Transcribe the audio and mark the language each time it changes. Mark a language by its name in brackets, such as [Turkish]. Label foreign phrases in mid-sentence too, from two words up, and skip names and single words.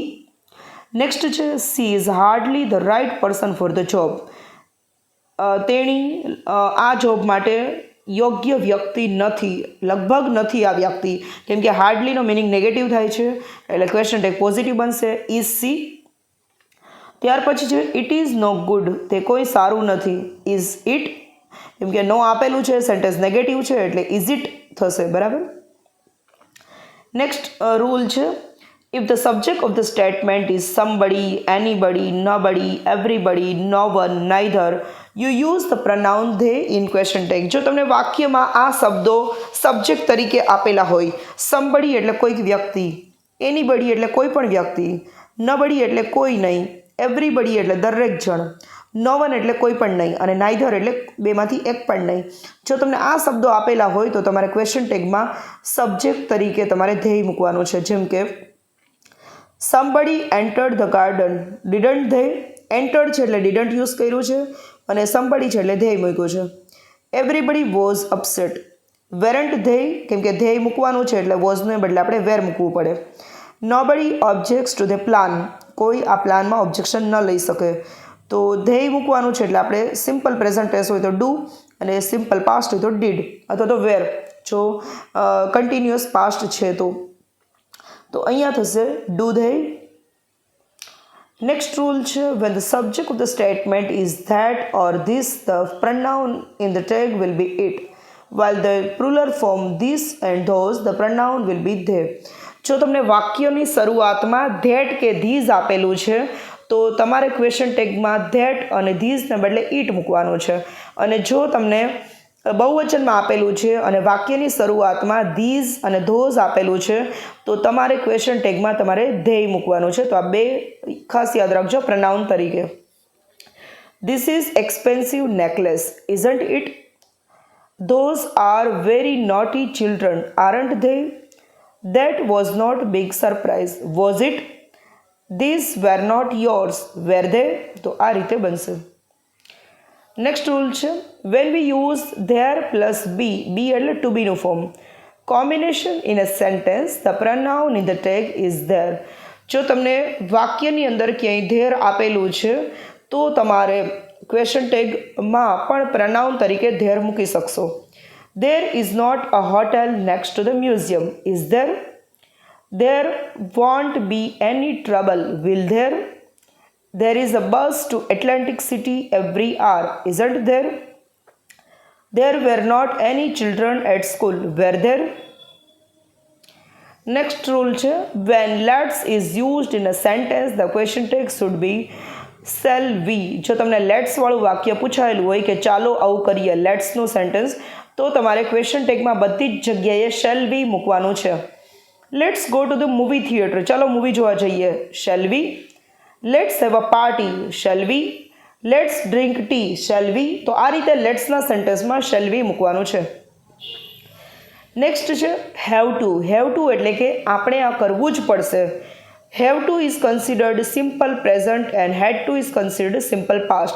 [Gujarati] નેક્સ્ટ છે [English] she is hardly the right person for the job, [Gujarati] તેણી આ જોબ માટે યોગ્ય વ્યક્તિ નથી, લગભગ નથી આ વ્યક્તિ, કેમ કે હાર્ડલીનો [English] meaning negative [Gujarati] થાય છે એટલે [English] question tag positive [Gujarati] બનશે. [English] is she. [Gujarati] ત્યાર પછી છે [English] it is no good, [Gujarati] તે કોઈ સારું નથી. [English] is it, [Gujarati] કેમ કે નો આપેલું છે, [English] sentence negative [Gujarati] છે એટલે [English] is it [Gujarati] થશે. બરાબર. [English] next rule છે if the subject of the statement is somebody, anybody, nobody, everybody, no one, neither, you use the pronoun they in question tag. [Gujarati] જો તમને વાક્યમાં આ શબ્દો સબ્જેક્ટ તરીકે આપેલા હોય, somebody એટલે કોઈક વ્યક્તિ, anybody એટલે કોઈ પણ વ્યક્તિ, nobody એટલે કોઈ નહીં, everybody એટલે દરેક જણ, [English] no one [Gujarati] એટલે કોઈ પણ નહીં અને neither એટલે બેમાંથી એક પણ નહીં. જો તમને આ શબ્દો આપેલા હોય તો તમારે [English] question tag [Gujarati] સબ્જેક્ટ તરીકે તમારે ધ્યેય મૂકવાનું છે. જેમ કે [English] somebody entered the garden, didn't they? [Gujarati] entered છે એટલે didn't યુઝ કર્યું છે અને somebody છે એટલે ધ્યેય મૂક્યું છે. [English] everybody was upset, weren't they? [Gujarati] કેમ કે ધ્યેય મૂકવાનું છે એટલે was ને બદલે આપણે were મૂકવું પડે. [English] nobody objects to the plan, [Gujarati] કોઈ આ પ્લાનમાં ઓબ્જેક્શન ન લઈ શકે તો ધ્યેય મૂકવાનું છે એટલે આપણે [English] simple present tense [Gujarati] હોય તો ડુ અને [English] simple past [Gujarati] હોય તો ડીડ અથવા તો વેર, જો [English] continuous past [Gujarati] છે તો અહીંયા થશે [English] do they. next rule છે when the subject of the statement is that or this, the pronoun in the tag will be it, while the plural form this and those, the pronoun will be they. [Gujarati] જો તમને વાક્યની શરૂઆતમાં that કે these આપેલું છે તો તમારે [English] question tag [Gujarati] that અને these ને બદલે it મૂકવાનું છે. અને જો તમને બહુવચનમાં આપેલું છે અને વાક્યની શરૂઆતમાં these અને those આપેલું છે તો તમારે [English] question tag [Gujarati] તમારે ધ્યેય મૂકવાનું છે. તો આ બે ખાસ યાદ રાખજો પ્રનાઉન તરીકે. [English] This is expensive necklace, isn't it? Those are very naughty children, aren't they? That was not big surprise, was it? These were not yours, were they? [Gujarati] તો આ રીતે બનશે. [English] next rule છે when we use there plus be, be એટલે to be form, combination in a sentence, the pronoun in the tag is there. [Gujarati] જો તમને વાક્યની અંદર ક્યાંય ધેર આપેલું છે તો તમારે [English] question tag [Gujarati] પણ પ્રનાઉન તરીકે ધેર મૂકી શકશો. [English] there is not a hotel next to the museum, is there? there won't be any trouble, will there? There is a bus to Atlantic City every hour, isn't there? There were not any children at school, were there? Next rule છે when let's is used in a sentence, the question tag should be shall we. [Gujarati] જો તમને લેટ્સ વાળું વાક્ય પૂછાયેલું હોય કે ચાલો આવું કરીએ, લેટ્સનું સેન્ટેન્સ, તો તમારે [English] question tag [Gujarati] બધી જ જગ્યાએ [English] shall we [Gujarati] મૂકવાનું છે. [English] let's go to the movie theater, [Gujarati] ચાલો મૂવી જોવા જઈએ, [English] shall we? let's have a party, shall we? let's drink tea, shall we? [Gujarati] તો આ રીતે લેટ્સના સેન્ટેન્સમાં [English] shall we [Gujarati] મૂકવાનું છે. નેક્સ્ટ છે [English] have to. have to [Gujarati] એટલે કે આપણે આ કરવું જ પડશે. [English] have to is considered simple present and had to is considered simple past.